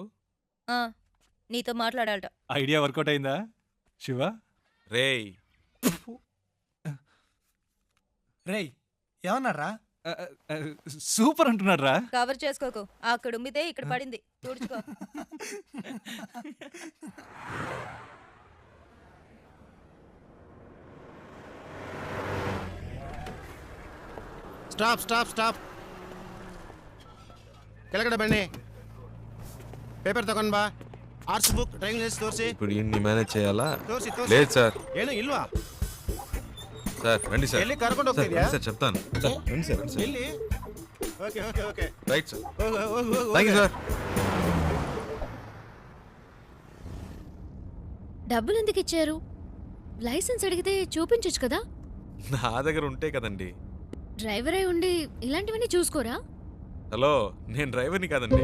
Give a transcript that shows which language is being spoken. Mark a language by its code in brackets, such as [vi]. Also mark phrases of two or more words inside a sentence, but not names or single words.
[te] ఆ, నీతో మాట్లాడాలట. [en] idea workout [te] అయిందా శివ? రేయ్. రేయ్ ఏమన్నారా? సూపర్ అంటున్నాడు రా. కవర్ చేసుకోకు, అక్కడ ఉమ్మితే ఇక్కడ పడింది, తుడుచుకో. [en] stop stop stop ಕೆಳಗಡೆ ಬನ್ನಿ. [kn] ಪೇಪರ್ ತಗೊಂಡ್ ಬಾ. [en] arts book drawing list [kn] ತೋರಿಸಿ. [te] ఇప్పుడు ఇన్ని మేనేజ్ చేయాలా? [kn] ತೋರಿಸಿ [te] లేదు సార్. [kn] ಏನು ಇಲ್ವಾ? [te] సార్ రండి సార్. [kn] ಎಲ್ಲಿ ಕರ್ಕೊಂಡು [te] సార్ [kn] ಹೋಗ್ತಿದ್ಯಾ? [te] రండి సార్ చెప్తాను. సార్ రండి సార్, రండి సార్. [kn] ಎಲ್ಲಿ? ಓಕೆ ಓಕೆ ಓಕೆ [te] రైట్ సార్. [kn] ಹೋಗು ಹೋಗು ಹೋಗು [en] thank you [te] సార్. డబ్బులు ఎందుకు ఇచ్చారు? లైసెన్స్ అడిగితే చూపించొచ్చు కదా. నా దగ్గర ఉంటే కదండి. డ్రైవర్ అయి ఉండి ఇలాంటివన్నీ చూసుకోరా? హలో, నేను డ్రైవర్ని కాదండి.